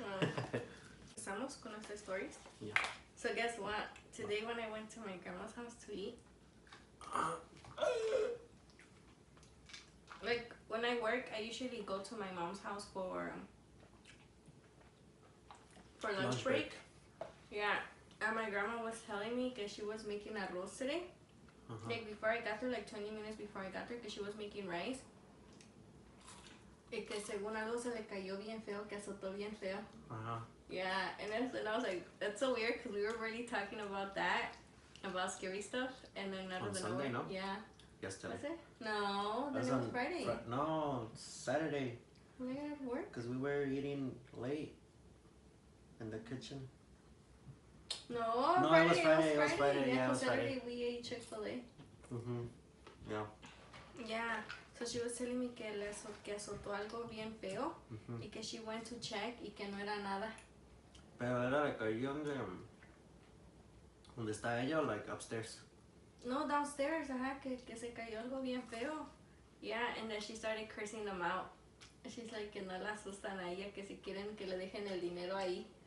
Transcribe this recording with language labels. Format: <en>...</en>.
<es>Empezamos con nuestras</es> <en>stories. Yeah. So guess what? Today when I went to my grandma's house to eat, like when I work, I usually go to my mom's house for lunch break. Yeah, and my grandma was telling me that she was making arroz today. Like before I got there, like 20 minutes before I got there, because she was making rice.</en> <es>Y que según algo se le cayó bien feo, que azotó bien feo.</es> <en>Yeah, and then I was like, that's so weird, because we were already talking about that, about scary stuff, and then out of the Sunday, no? Yeah. Yesterday. Was it? No, then it was Friday. No, Saturday. We had work? Because we were eating late in the kitchen. No, Friday, it was Friday. It was Friday. Yeah, it was Saturday Friday. we ate Chick-fil-A. Yeah.</en> <es>Yeah.</es> <en>So she was telling me</en> <es>que azotó algo bien feo y que</es> <en>she went to check</en> <es>y que no era nada. Pero era le cayó donde está ella,</es> <en>like upstairs. No, downstairs,</en> <es>que se cayó algo bien feo.</es> <en>Yeah, and then she started cursing them out. She's like</en> <es>que no la asustan a ella, que si quieren que le dejen el dinero ahí.</es>